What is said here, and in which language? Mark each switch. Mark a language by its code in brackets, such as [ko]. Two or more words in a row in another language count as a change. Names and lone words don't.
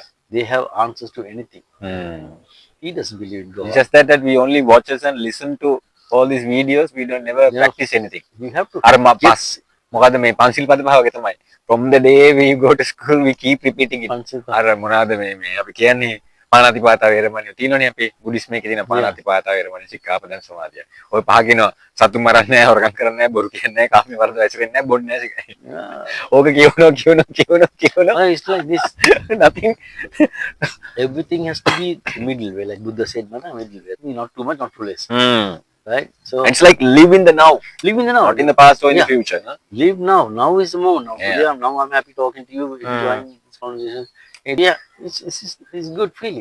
[en] They have answers to anything. He doesn't believe in God. It's just that we only watch and listen to all these videos. We don't never practice anything. We have to. From the day we go to school, we keep repeating it. [pi] පානාතිපාතා වේරමණී [si] තියෙනවනේ අපේ බුද්දිස්මයේ තියෙන [en] Yeah. [pi] පානාතිපාතා වේරමණී සික්ඛාපදං සමාදිය. [si] ඔය පහ කියනවා සතුන් මරන්නේ නැහැ, හොරකම් කරන්නේ නැහැ, බොරු කියන්නේ නැහැ, කාමයේ වරද ඇසිරෙන්නේ නැහැ, බොන්නේ නැහැ. [en] Yeah. [si] ඕක කියවනවා. [en] Well, it's like this. Nothing. Everything has to be middle way, like Buddha said, "Mana middle way. Not too much, not too less." Hmm. Right? So It's like live in the now, live in the now. not in the past or in the Yeah. future. Huh? Live now. Now is the moment. Now, Yeah. today, now I'm happy talking to you, enjoying this conversation. And yeah, it's good feeling.